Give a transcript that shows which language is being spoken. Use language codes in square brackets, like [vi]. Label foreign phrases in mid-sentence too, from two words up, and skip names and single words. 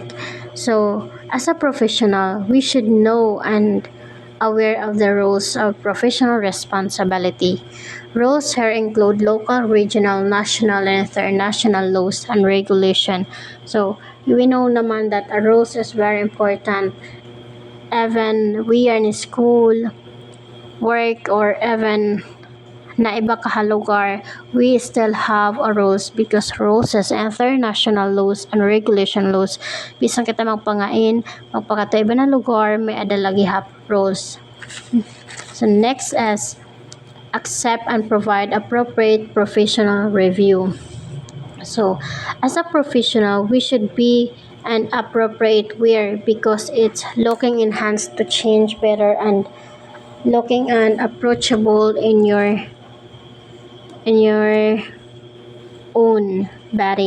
[en] So as a professional, we should know and aware of the rules of professional responsibility. Rules here include local, regional, national, and international laws and regulation. So we know naman that a rules is very important. Even we are in school, work, or even [ceb] na iba kahalugar, [en] we still have a rules because rules is international laws and regulation laws. [ceb] Bisan kita magpangain, magpakato iba na lugar, may adalagi hap rules. [en] So next is accept and provide appropriate professional review. So as a professional, we should be an appropriate wear because it's looking enhanced to change better and looking and approachable in your own body.